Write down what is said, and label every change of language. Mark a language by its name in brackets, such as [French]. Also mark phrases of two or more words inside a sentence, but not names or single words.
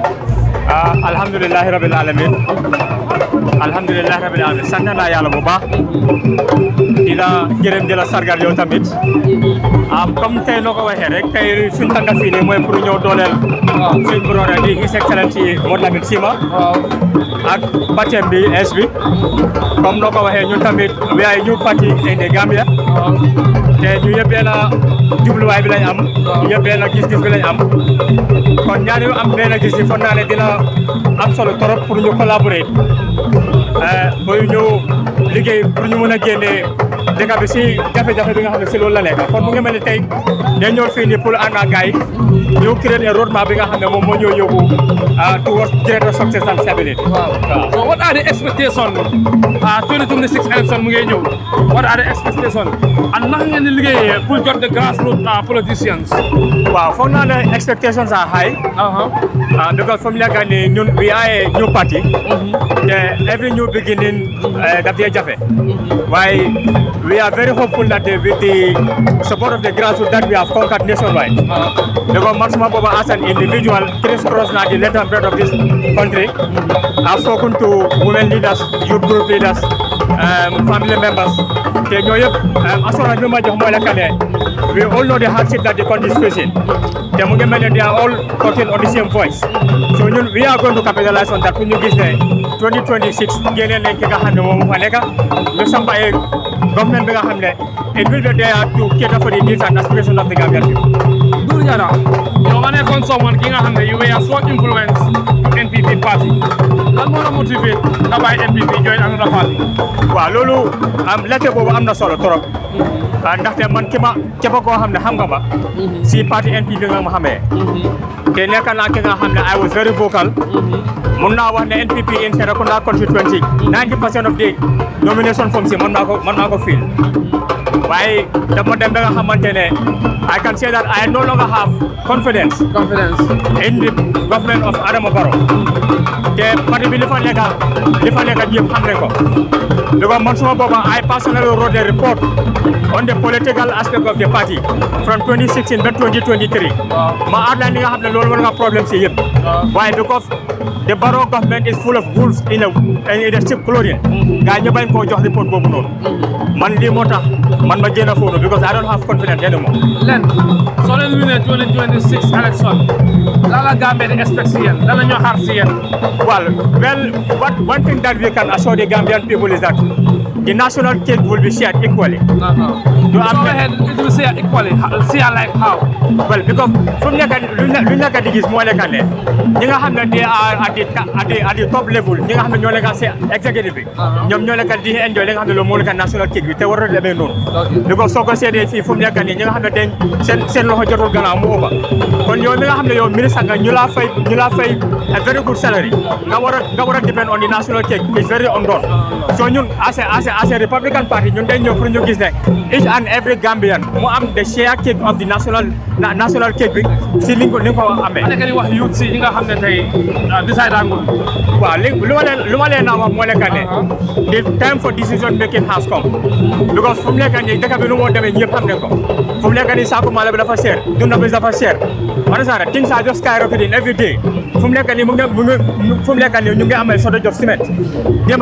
[Arabic] الحمد لله رب العالمين [Wolof] sant naa yàlla bu baax di la gërëm di la sargal yow tamit comme tey noo ko waxee rek tey suñ tànga fii nii mooy pour ñëw dooleel suñ brother di [English] His Excellency [Wolof] Modou Lamin Sima ak partem bi es bi comme noo ko waxee ñun tamit [English] we are new party in the Gambia [Wolof] te ñu yëpp benn jubluwaay bi lañ am ñu yëpp benn gis-gis bi lañ am kon ñaari am benn gis-gis foog naa ne dina am solo trop pour ñu collaborer booy ñu liggéey pour ñu mën a génnee dëkk bi si jafe-jafe bi nga xam ne si loolu la nekk kon mu ngi mel ni tey dañ ñëw fii nii pour ànd ak gars yi ñu [French] créer un [Wolof] roadmap bi nga xam ne moom moo ñëw yóbbu [English] towards greater success and stability. waaw so what are the expectations 2026 election [Wolof] mu ngi ñëw [English] what are the expectations and [Wolof] naka ngeen di liggéeyee pour jot [English] the grassroots politicians. [Wolof] waaw foog naa ne [English] expectations are high. [Wolof] because fu mu nekk nii ñun [English] we are a new party. [Wolof] te [English] every new beginning [Wolof] daf dee jafe. [English] waaye we are very hopeful that with the support of the grassroots that we have conquered nationwide. Because [Wolof] man suma booba [English] as an individual crisscross na the length and breadth of this country. I've spoken to women leaders, youth group leaders, family members. [Wolof] te ñoo yëpp assurance bi ma jox mooy la que ne [English] we all know the hardship that the country is facing. [Wolof] te mu ngi mel ne [English] they are all talking on the same voice. so ñun we are going to capitalize on that [Wolof] pour ñu gis ne 2026 génnee nañ ki nga xam ne moom fa nekk ñu samp ay government bi nga xam ne [English] it will be there to cater for the needs and aspirations of the Gambian people. [Wolof] Doudou Jatta yow nga nekkoon someone ki nga xam ne [English] you were so influence NPP party [Wolof] lan moo la motivate nga bàyyi NPP [English] join another party. [Wolof] waaw loolu laajte boobu am na solo trop. ndaxte man képp koo xam ne xam nga ma. si parti NPP nga ma xamee. te nekk naa ki nga xam ne [English] I was very vocal. [Wolof] mun naa wax ne [English] NPP in Serekunda constituency 90% of the nomination forms [Wolof] yi mën naa ko fill. waaye dama dem ba nga xamante ne [English] I can say that I no longer have confidence in the government of Adama Barrow. [Wolof] te parti bi li fa nekk yëpp xam nañ ko. [English] because [Wolof] man suma booba [English] I personally wrote a report on the political aspect of the party from 2016 to 2023. [Wolof] ma outline li nga xam ne loolu war nga problème si yëpp. [English] waaye because the Barrow government is full of wolves in a sheep clothing. [Wolof] gars ñu bañ koo jox report boobu noonu. man lii moo tax man ma génn foofu because [English] I don't have confidence anymore. [Wolof] len soo leen winee 2026 election lan la Gambia di expect si yéen lan la ñoo xaar si yéen. [English] well one thing that we can assure the Gambian people is that the national cake will be shared equally. Go ahead, it will share equally. Share like how? Well, because from [Wolof] lu nekk di gis moo nekk ne ñi nga xam ne [English] they are at the top level [Wolof] ñi nga xam ne ñoo nekk si executive bi. ñoom ñoo nekk di enjoy li nga xam ne loolu moo nekk [English] national cake [Wolof] bi te warul demee noonu. because soo ko seetee fii fu mu nekk nii ñi nga xam ne dañ seen loxo jotul gannaaw mu ëppa kon yow mi nga xam ne yow ministre nga ñu laa fay [English] a very good salary [Wolof] nga war a [English] depend on the national cake is very undone. [Wolof] so ñun [English] as a Republican Party [Wolof] ñun dañ ñëw pour ñu gis ne [English] each and every Gambian [Wolof] mu am [English] the share cake of the national cake [Wolof] bi si li ko amee. ma nekk di wax youth si ñi nga xam ne tey decide angul. waaw léegi lu ma leen a wax moo nekk ne [English] the time for decision making has come [Wolof] because fu mu nekk nii dëkk bi nu moo demee ñëpp xam ne ko fu mu nekk nii saako maalo bi dafa cher dund bi dafa cher [English] understand things are just skyrocketing every day [Wolof] fu mu nekk nii ñu ngi amal [English] shortage of cement [Wolof] démb